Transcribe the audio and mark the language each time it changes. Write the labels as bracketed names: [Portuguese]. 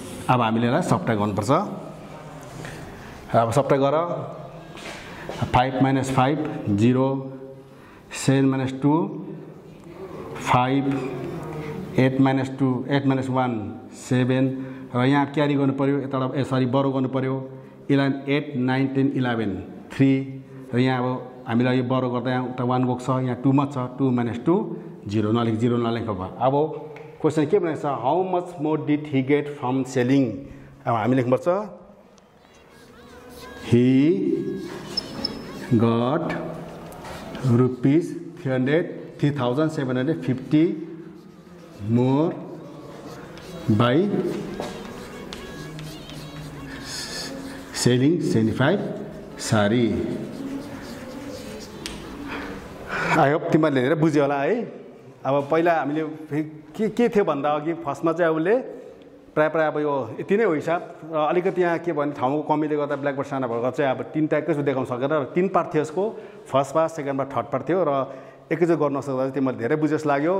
[Nepali] अब हामीले यसलाई सब्ट्र्याक्ट गर्नुपर्छ। अब सब्ट्र्याक्ट गर 5 - 5 0 7 - 2 5 8 - 2 8 - 1 7 र यहाँ क्यारी गर्नु पर्यो यताबाट बरो गर्नु पर्यो 11 8 9 10 11 3 र यहाँ अब हामीलाई यो बरो गर्दा यहाँ उता 1 गएको छ, यहाँ 2 मात्र छ 2 - 2 0 नलेखेको भयो। अब क्वेसन के भनेको छ [English] How much more did he get from selling. [Nepali] अब हामी लेख्नुपर्छ [English] he got rupees 3,750 more by selling 75 sari. [Nepali] I hope तिमीहरूले धेरै बुझ्यो होला है। अब पहिला हामीले के थियो भन्दा अघि फर्स्टमा चाहिँ उसले प्रायः अब यो यति नै हो हिसाब र अलिकति यहाँ के भने ठाउँको कमीले गर्दा ब्ल्याकबोर्ड सानो भएको चाहिँ अब 3 एकैचोटि देखाउन सकेन र 3 पार्ट थियो यसको, first part second part third part थियो र एकैचोटि गर्न नसक्दा चाहिँ तिमीहरूले धेरै बुझेस लाग्यो।